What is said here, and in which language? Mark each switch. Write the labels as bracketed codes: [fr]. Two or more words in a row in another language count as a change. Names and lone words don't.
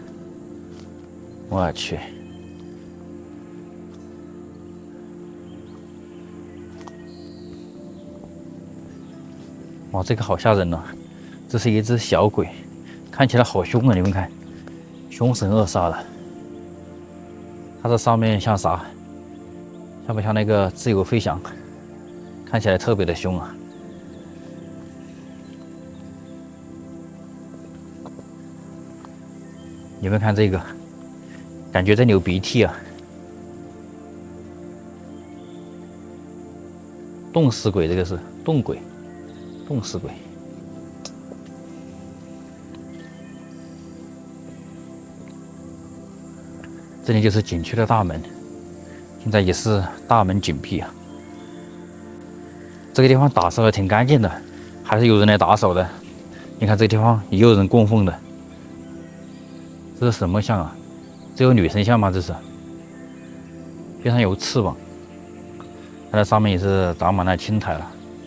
[zh] 我去！哇，這個好嚇人啊！這是一隻小鬼，看起來好兇啊！你們看，兇神惡煞的。它這上面像啥？像不像那個自由飛翔？看起來特別的兇啊！你們看這個，感覺在流鼻涕啊！凍死鬼，這個是凍鬼，凍死鬼。這裡就是景區的大門。現在也是大門緊閉啊，這個地方打掃的挺乾淨的， 還是有人來打掃的。你看这个地方也有人供奉的，这是什麼像啊？這有女神像嗎？這是，邊上有翅膀，它的上面也是長滿了青苔了。